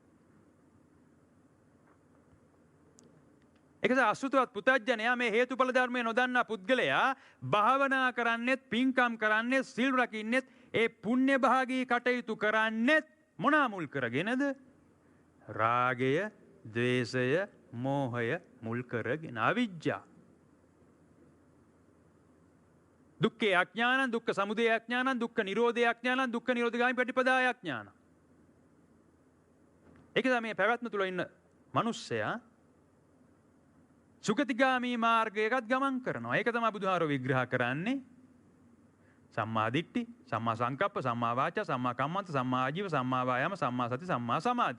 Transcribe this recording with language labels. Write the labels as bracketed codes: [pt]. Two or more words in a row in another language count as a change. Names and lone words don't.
[si] ඒක අසුතවත් පුතඥයා මේ හේතුඵල ධර්මය නොදන්නා පුද්ගලයා භාවනා කරන්නෙත්, පින්කම් කරන්නෙත්, සිල් රකින්නෙත්, ඒ පුණ්‍ය භාගී කටයුතු කරන්නෙත් මොනා මුල් කරගෙනද? රාගය, ද්වේෂය, මෝහය මුල් කරගෙන. අවිජ්ජා. [pi] දුක්ඛේ අඥානං, දුක්ඛ සමුදය අඥානං, දුක්ඛ නිරෝධය අඥානං, දුක්ඛ නිරෝධගාමී ප්‍රතිපදාය අඥානං. [si] ඒක තමයි මේ පැවැත්ම තුල ඉන්න මිනිස්සයා සුගතිගාමී මාර්ගයකට ගමන් කරනවා. ඒක තමයි බුදුහාරෝ විග්‍රහ කරන්නේ. [pi] සම්මා දිට්ඨි, සම්මා සංකප්ප, සම්මා වාචා, සම්මා කම්මන්ත, සම්මා ආජීව, සම්මා වායාම, සම්මා සති, සම්මා සමාධි.